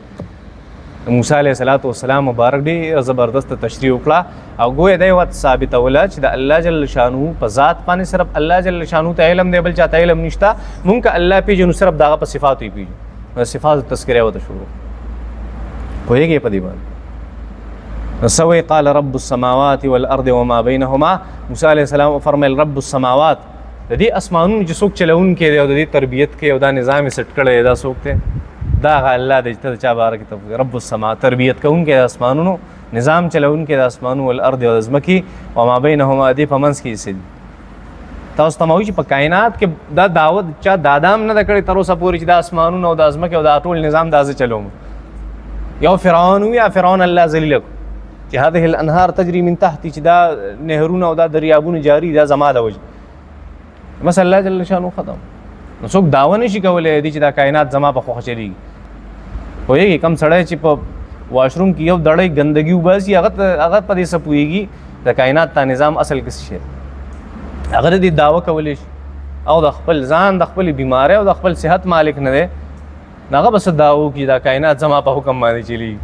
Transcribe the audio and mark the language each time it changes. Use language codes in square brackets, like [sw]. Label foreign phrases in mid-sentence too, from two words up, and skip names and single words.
[ps] د موسی [ar] علیه السلام [ps] مبارک ډېره زبردسته تشریح وکړه او ګویا دی ورته ثابتوله چې د الله [ar] جل شانو [ps] په ذات باندې صرف الله [ar] جل شانو [ps] ته علم دی بل چاته علم نشته. مونږ که الله پېژنو صرف د هغه په صفاتو یې پېژنو. صفاتو تذکره ورته شروع پوهېږې په دې باندې. [ar] سوي قال رب السماوات والارض وما بينهما. [ps] موسی [ar] علیه السلام [ps] فرمایل [ar] رب السماوات [ps] د دې اسمانونو چې څوک چلوونکی دی او د دې تربیت کوي او دا نظام یې سیټ کړی دی دا څوک دی؟ دا هغه الله دی چې ته د چا باره کې [ar] رب السماوات [ps] تربیت کوونکی د اسمانونو نظام چلوونکی د اسمانونو والارض او د ځمکې [ar] وما بینهما [ps] دې په منځ کې څه دي. تاسو ته وایي چې په کائنات کې دا دعوت چا دا هم نه ده کړې تر اوسه پورې چې دا اسمانونه او د ځمکې او دا ټول نظام دا زه چلوم. یو فرعون و یا فرعون الله ذلیله کړو چې [ar] هذه الانهار تجري من تحتي [ps] چې دا نهرونه او دا دریابونه جاري دا زما د وجه مثلا الله [ar] جل شانو [ps] ختم. نو څوک دعوه نشي کولی دی چې دا کائنات زما په خوښه چلېږي. پوهېږي کم سړی چې په واشروم کې یو دړی ګندګي وباسي هغه په دې څه پوهېږي د کائنات تا نظام اصل کې څه شی هغه دې دعوه کولی شي او د خپل ځان د خپلې بیمارۍ او د خپل صحت مالک نه دی هغه به څه دعوه وکړي دا کائنات زما په حکم باندې چلېږي.